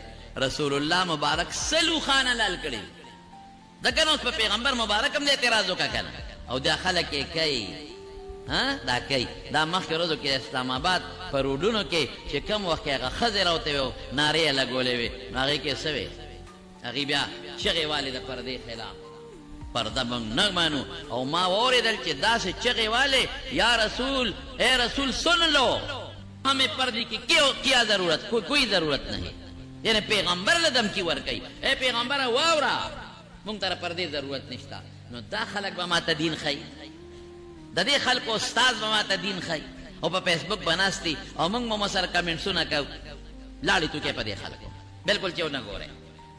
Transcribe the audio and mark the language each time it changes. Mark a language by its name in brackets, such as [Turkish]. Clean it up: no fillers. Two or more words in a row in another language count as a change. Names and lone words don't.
[Pashto] رسول الله مبارک 100 خان حلال کړي. دا کنه اوس په پیغمبر مبارک هم د اعتراض وکړه کنه، او دا خلک یې کوي، دا کوي. دا مخکې ورځو کې اسلام آباد په روډونو کې چې کوم وخت کې هغه ښځې راوتې وې او نارې یې لګولې وې، نو هغې کې څه وې؟ هغې بیا چغې والې د پردې خلاف، پرده موږ نه مانو. او ما واورېدل چې داسې چغې والې، [Urdu] یا رسول اے رسول سن لو ہمیں پردے کی کیا ضرورت، کوئی ضرورت نہیں. [Pashto] یعنی پیغمبر له دمکی ورکوي، اے پیغمبره واوره موږ ته پردې ضرورت نشته. نو دا خلک به ما ته دین ښیي، د دې خلکو استاد به ما ته دین ښیي، او په فیسبوک به ناست دي او موږ به سره کمنټسونه کوو. لاړې توکې په دې خلکو بالکل چې ونه ګورئ.